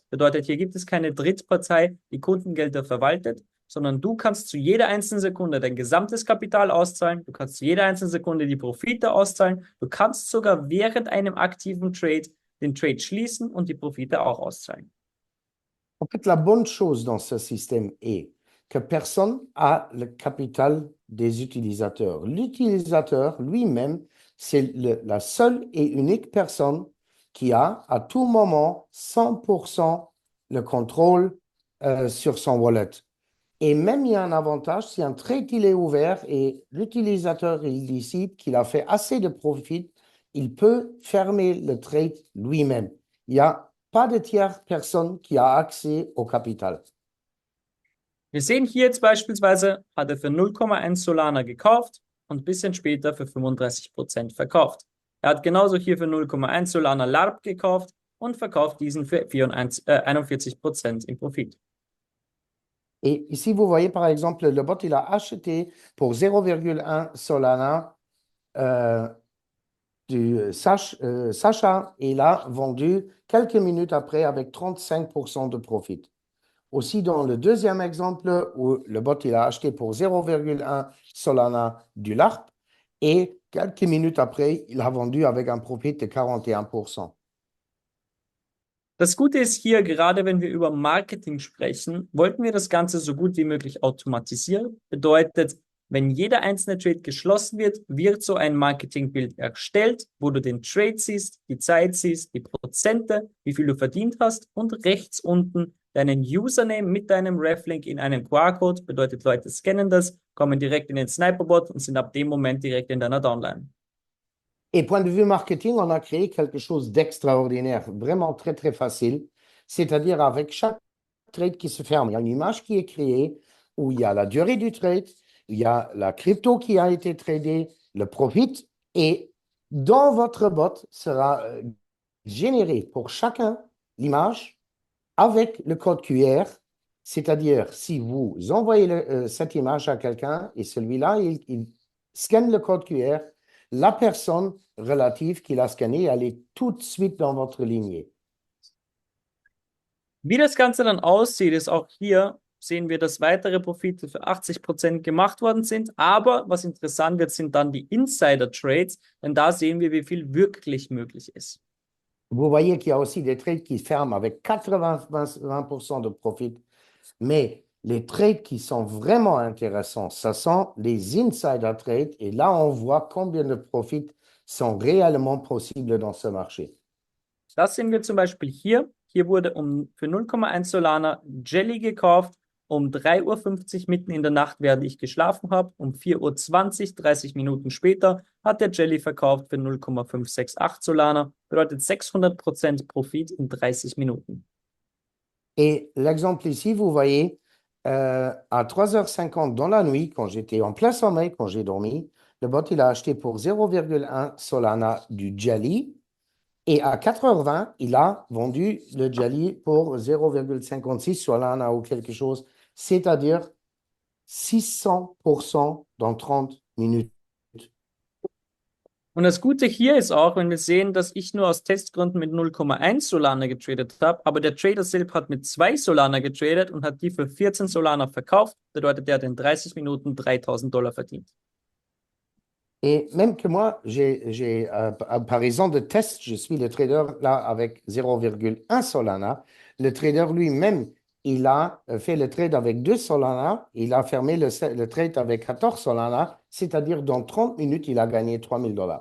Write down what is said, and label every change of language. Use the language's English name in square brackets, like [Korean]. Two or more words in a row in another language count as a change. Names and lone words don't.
[German] Bedeutet, hier gibt es keine Drittpartei, die Kundengelder verwaltet, sondern du kannst zu jeder einzelnen Sekunde dein gesamtes Kapital auszahlen, du kannst zu jeder einzelnen Sekunde die Profite auszahlen, du kannst sogar während einem aktiven Trade den Trade schließen und die Profite auch auszahlen. [French] En fait, la bonne chose dans ce système est que personne n'a le capital des utilisateurs. L'utilisateur lui-même, c'est la seule et unique personne qui a à tout moment 100% le contrôle sur son wallet. Et même il y a un avantage, si un trade il est ouvert et l'utilisateur il décide qu'il a fait assez de profit, il peut fermer le trade lui-même. Il n'y a pas de tierce personne qui a accès au capital. [German] Wir sehen hier jetzt beispielsweise, hat er für 0,1 Solana gekauft und ein bisschen später für 35% verkauft. Er hat genauso hier für 0,1 Solana LARP gekauft und verkauft diesen für 41% im Profit. [French] Et ici, vous voyez par exemple, le bot, il a acheté pour 0,1 Solana du Sacha et il a vendu quelques minutes après avec 35% de profit. Aussi, dans le deuxième exemple, où le bot, il a acheté pour 0,1 Solana du LARP et quelques minutes après, il a vendu avec un profit de 41%. [German] Das Gute ist hier, gerade wenn wir über Marketing sprechen, wollten wir das Ganze so gut wie möglich automatisieren. Bedeutet, wenn jeder einzelne Trade geschlossen wird, wird so ein Marketingbild erstellt, wo du den Trade siehst, die Zeit siehst, die Prozente, wie viel du verdient hast und rechts unten deinen Username mit deinem Reflink in einem QR-Code. Bedeutet, Leute scannen das, kommen direkt in den Sniperbot und sind ab dem Moment direkt in deiner Downline. [French] Et point de vue marketing, on a créé quelque chose d'extraordinaire, vraiment très, très facile. C'est-à-dire avec chaque trade qui se ferme, il y a une image qui est créée où il y a la durée du trade, il y a la crypto qui a été tradée, le profit, et dans votre bot sera généré pour chacun l'image avec le code QR. C'est-à-dire, si vous envoyez cette image à quelqu'un et celui-là, il scanne le code QR, la personne relative qui l'a scanné, elle est tout de suite dans votre lignée. [German] Wie das Ganze dann aussieht, ist auch hier, sehen wir, dass weitere Profite für 80% gemacht worden sind. Aber was interessant wird, sind dann die Insider-Trades, denn da sehen wir, wie viel wirklich möglich ist. [French] Vous voyez qu'il y a aussi des trades qui ferment avec 80% de profit, mais les trades qui sont vraiment intéressants, ce sont les [English] insider trades, [French] et là, on voit combien de profits sont réellement possibles dans ce marché. [German] Das sehen wir zum Beispiel hier. Hier wurde für 0,1 Solana Jelly gekauft, um 3:50 Uhr mitten in der Nacht, während ich geschlafen habe. Um 4:20 Uhr, 30 Minuten später, hat der Jelly verkauft für 0,568 Solana. Bedeutet 600% Profit in 30 Minuten. [French] Et l'exemple ici, vous voyez, à 3h50 dans la nuit, quand j'étais en plein sommeil, quand j'ai dormi, le bot, il a acheté pour 0,1 Solana du Jelly. Et à 4h20, il a vendu le Jelly pour 0,56 Solana ou quelque chose, c'est-à-dire 600% dans 30 minutes. [German] Und das Gute hier ist auch, wenn wir sehen, dass ich nur aus Testgründen mit 0,1 Solana getradet habe, aber der Trader selbst hat mit 2 Solana getradet und hat die für 14 Solana verkauft. Bedeutet, der hat in 30 Minuten $3.000 verdient. [French] Et même que moi, par raison de test, je suis le trader là avec 0,1 Solana. Le trader lui-même, il a fait le trade avec 2 Solana. Il a fermé le trade avec 14 Solana. C'est-à-dire, dans 30 minutes, il a gagné $3,000.